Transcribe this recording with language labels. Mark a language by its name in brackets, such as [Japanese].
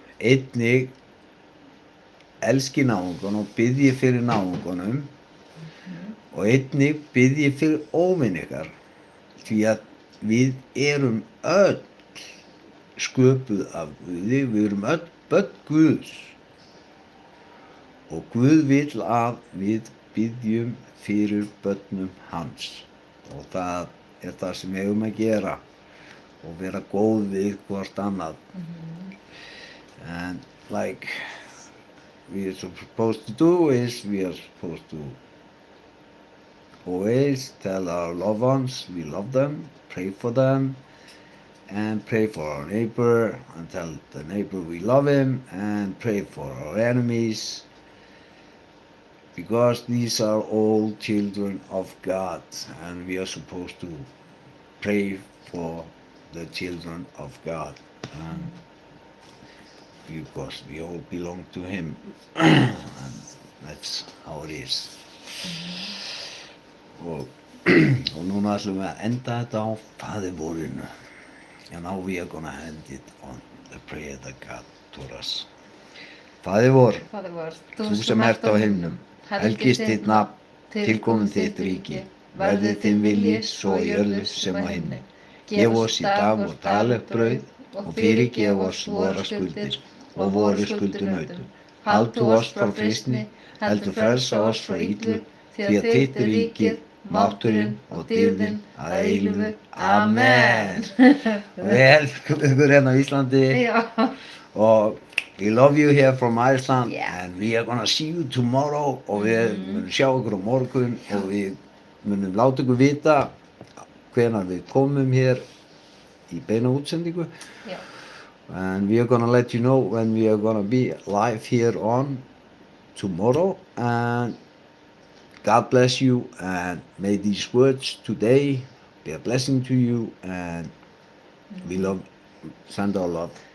[Icelandic] Einnig elskið náungan og biðjið fyrir náunganum og einnig biðjið fyrir óvin ykkar því að við erum öll sköpuð af Guði, við erum öll börn Guðs og Guð vill að við biðjum fyrir börnum hans og það er það sem við eigum að gera og vera góð við hvort annað. [English] And like we are supposed to do is we are supposed to always tell our loved ones we love them, pray for them, and pray for our neighbor, and tell the neighbor we love him, and pray for our enemies, because these are all children of God, and we are supposed to pray for the children of God, and because we all belong to Him, and that's how it is. [Icelandic] Og núna ætlum við að enda þetta á Faðirvorinu. [English] And now we are gonna end it on the prayer that God taught us. [Icelandic] Faðir vor, Faðir vor, þú sem ert á himnum, helgist þitt nafn, tilkomin þitt ríki, verði þinn vilji svo á jörðu sem á himni. Gef oss í dag vårt daglegt brauð og fyrirgef oss våra skuldir og voru skuldunautum. Haltu oss frá freistni, heldur frelsa oss frá illu, því að þitt er ríkið, mátturinn og dýrðin að eilífu. Amen. Við elskum ykkur hérna á Íslandi Já. [English] og we love you here from Iceland Yeah. and we are gonna see you tomorrow [Icelandic] og við munum sjá ykkur á morgun og við munum láta ykkur vita hvenær við komum hér í beina útsendingu. Já. [English] And we are gonna let you know when we are gonna be live here on tomorrow, and God bless you, and may these words today be a blessing to you, and we send our love